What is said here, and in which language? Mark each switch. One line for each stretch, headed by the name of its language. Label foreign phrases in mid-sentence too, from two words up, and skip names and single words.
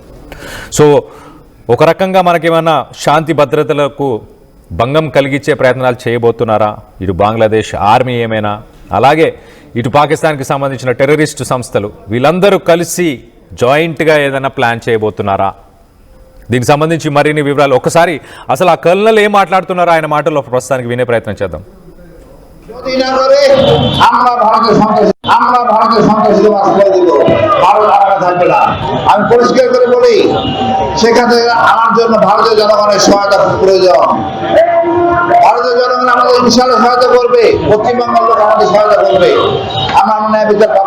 Telugu: సో ఒక రకంగా మనకేమన్నా శాంతి భద్రతలకు భంగం కలిగించే ప్రయత్నాలు చేయబోతున్నారా ఇటు బంగ్లాదేశ్ ఆర్మీ ఏమైనా, అలాగే ఇటు పాకిస్తాన్కి సంబంధించిన టెర్రరిస్టు సంస్థలు, వీళ్ళందరూ కలిసి జాయింట్గా ఏదైనా ప్లాన్ చేయబోతున్నారా? దీనికి సంబంధించి మరిన్ని వివరాలు ఒకసారి అసలు ఆ కల్నల్ ఏం మాట్లాడుతున్నారో ఆయన మాటల్లో ప్రస్తుతానికి వినే ప్రయత్నం చేద్దాం.
Bangla: যদি না করে আমরা ভারতের সন্ত্রাসীদের মাসলে দিব, ভারত আলাদা থাকবে না। আমি পরিষ্কার করে বলি, সেখানে আমার জন্য ভারতীয় জনগণের সহায়তা প্রয়োজন। ভারতীয় জনগণ আমাদের বিশাল সহায়তা করবে, পশ্চিমবঙ্গের লোক আমাদের সহায়তা করবে, আমরা ন্যায় বিচার পাবো।